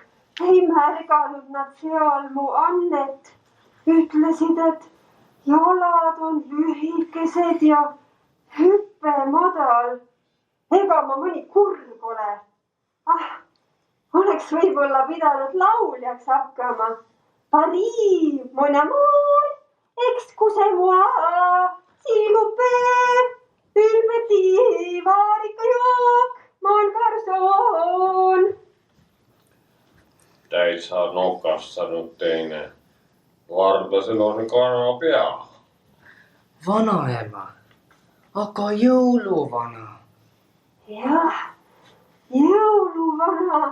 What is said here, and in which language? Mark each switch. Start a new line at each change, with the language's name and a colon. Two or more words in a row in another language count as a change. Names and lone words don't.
Estonian: Ei märganud nad seal mu annet. Ütlesid, et jalad on lühikesed ja hüppe madal. Ega ma mõni kurg ole. Oleks võib-olla pidanud lauljaks hakkama.
French: Paris, mon amour, excusez-moi, s'il vous plaît, une petit vaarikajook, mon garçon.
Estonian: Täitsa nokastanud teine. Vardasel on kana pea. Vanaema, aga jõuluvana. Jah, jõuluvana.